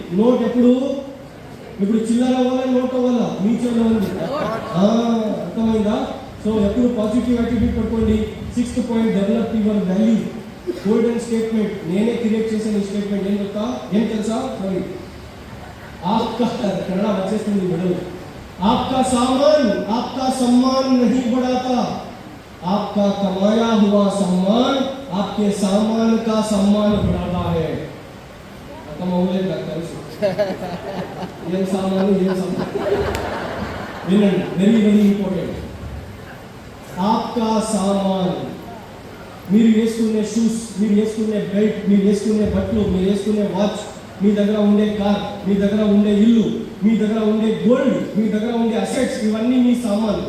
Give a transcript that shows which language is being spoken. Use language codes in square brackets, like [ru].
[te] Note ఎప్పుడు ఇప్పుడు చిల్లర అవ్వాలా నోట్ అవ్వాలా మీ చేతిలో ఉంది. అర్థమైందా? సో ఎప్పుడు పాజిటివ్ యాటిట్యూడ్ పట్టుకోండి. 6th point, develop your value. Golden statement నేనే క్రియేట్ చేసిన ఈ స్టేట్మెంట్ ఏం తెలుసా? సారీ, आपका कन्नड़ा వచ్చేస్తుంది మేడం. [hi] आपका सम्मान नहीं बढ़ाता, आपका कमाया हुआ सम्मान आपके सामान का सम्मान बढ़ाता है. [te] అర్థమవులే నాకు తెలుసు ఏం సామాను వినండి, వెరీ వెరీ ఇంపార్టెంట్. आपका सामान, మీరు వేసుకునే షూస్, మీరు వేసుకునే బెల్ట్, మీరు వేసుకునే బట్టలు, మీరు వేసుకునే వాచ్, మీ దగ్గర ఉండే కార్, మీ దగ్గర ఉండే ఇల్లు, మీ దగ్గర ఉండే గోల్డ్, మీ దగ్గర ఉండే అసెట్స్, ఇవన్నీ మీ సామాన్.